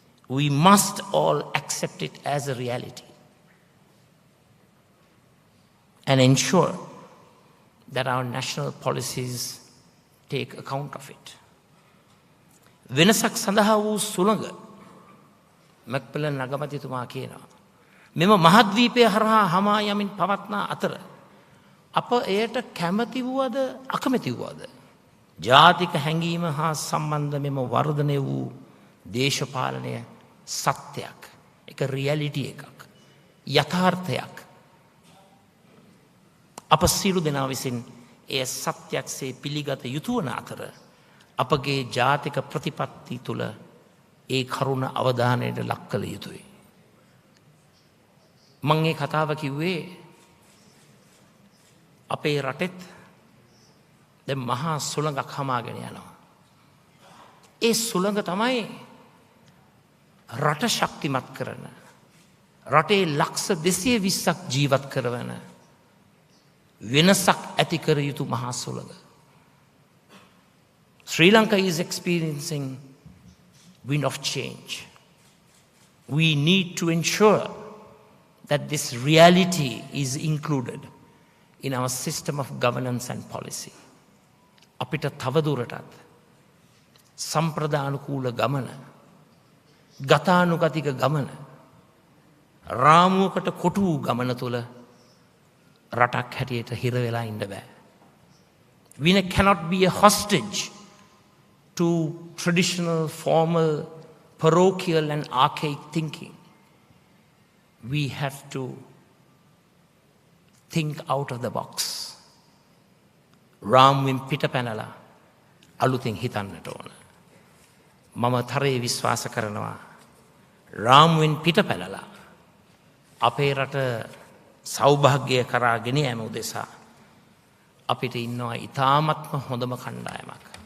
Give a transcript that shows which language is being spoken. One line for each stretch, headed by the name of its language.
English: We must all accept it as a reality and ensure that our national policies take account of it.
Sinhala: වෙනසක් සඳහා වූ සුළඟ මැක්මිලන් නගමැතිතුමා කියනවා මෙම මහද්වීපය හරහා හමා යමින් පවත්නා අතර අප එයට කැමති වූවද අකමැති වූවද ජාතික හැඟීම හා සම්බන්ධ මෙම වර්ධනය වූ දේශපාලනය සත්‍යයක් එක රියැලිටි එකක් යථාර්ථයක් අප සියලු දෙනා විසින් එය සත්‍යයක්සේ පිළිගත යුතු වන අතර අපගේ ජාතික ප්‍රතිපත්ති තුළ ඒ කරුණ අවධානයට ලක් කළ යුතුයි. මං ඒ කතාව කිව්වේ අපේ රටෙත් දැන් මහා සුළඟක් හමාගෙන යනවා. ඒ සුළඟ තමයි රට ශක්තිමත් කරන රටේ ලක්ෂ 220ක් ජීවත් කරවන වෙනසක් ඇති කර යුතු මහා සුළඟ.
English: Sri Lanka is experiencing wind of change. We need to ensure that this reality is included in our system of governance and policy.
Sinhala: අපිට තවදුරටත් සම්ප්‍රදානුකූල ගමන ගතානුගතික ගමන රාමුවකට කොටු වූ ගමන තුළ රටක් හැටියට හිර වෙලා ඉන්න බෑ.
English: We cannot be a hostage to traditional, formal, parochial and archaic thinking. We have to think out of the box.
Sinhala: රාමුවෙන් පිට පැනලා අලුතින් හිතන්නට ඕන. මම තරයේ විශ්වාස කරනවා රාමුවෙන් පිට පැනලා අපේ රට සෞභාග්‍ය කරා ගෙන යාම උදෙසා අපිට ඉන්නවා ඊ타ත්ම හොඳම කණ්ඩායමක්.